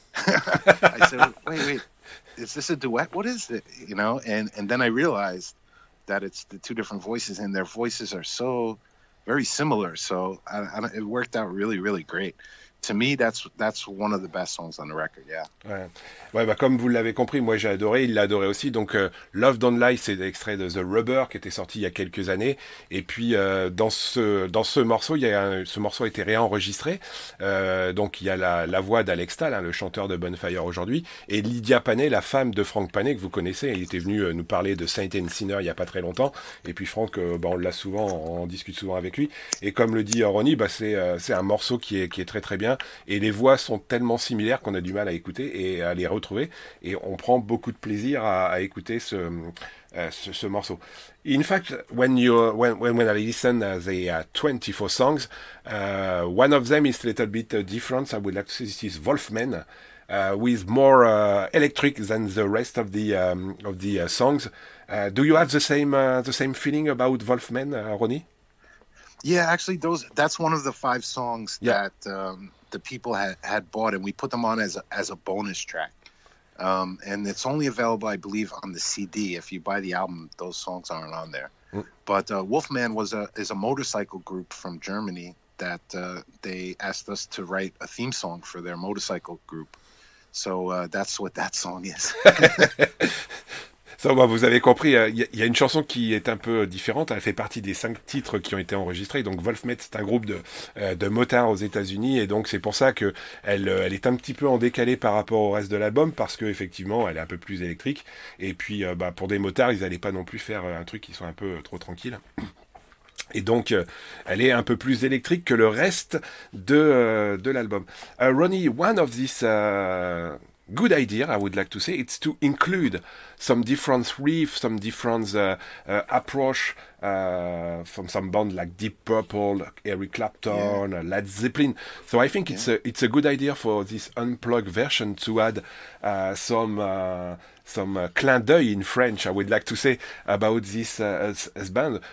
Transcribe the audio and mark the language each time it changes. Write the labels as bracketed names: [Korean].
[English] I said, wait, is this a duet? What is it? And then I realized that it's the 2 different voices, and their voices are so very similar. So it worked out really, really great. to me, that's one of the best songs on the record. Yeah. [French] Ouais. Ouais, bah comme vous l'avez compris, moi j'ai adoré, il l'a adoré aussi. Donc Love Don't Lie, c'est l'extrait de The Rubber qui était sorti il y a quelques années. Et puis dans ce morceau, ce morceau a été réenregistré. Donc il y a la voix d'Alex Stahl, hein, le chanteur de Bonfire aujourd'hui, et Lydia Panet, la femme de Frank Panet que vous connaissez. Il était venu nous parler de Saint and Sinner il y a pas très longtemps. Et puis Frank, bah, on l'a souvent, on discute souvent avec lui. Et comme le dit Ronnie, bah c'est un morceau qui est très très bien. Et les voix sont tellement similaires qu'on a du mal à écouter et à les retrouver. Et on prend beaucoup de plaisir à écouter ce morceau. [English] In fact, when I listen the 24 songs, one of them is a little bit different. I would like to say this is Wolfmen, with more electric than the rest of the songs. Do you have the same feeling about Wolfmen, Ronnie? Yeah, actually, that's one of the 5 songs that the people had bought, and we put them on as a bonus track. And it's only available, I believe, on the CD. If you buy the album, those songs aren't on there. But Wolfman is a motorcycle group from Germany that they asked us to write a theme song for their motorcycle group. So that's what that song is. [French] Ça, bah, vous avez compris, y a une chanson qui est un peu différente. Elle fait partie des 5 titres qui ont été enregistrés. Donc Wolfmen, c'est un groupe de motards aux États-Unis, et donc c'est pour ça que elle est un petit peu en décalé par rapport au reste de l'album, parce que effectivement, elle est un peu plus électrique. Et puis, bah, pour des motards, ils allaient pas non plus faire un truc qui soit un peu trop tranquille. Et donc, elle est un peu plus électrique que le reste de l'album. [English] Ronnie, one of these good idea, I would like to say, it's to include some different riffs, some different approach from some band like Deep Purple, Eric Clapton, Led Zeppelin. So I think it's a good idea for this unplugged version to add some clin d'œil in French, I would like to say, about this as band.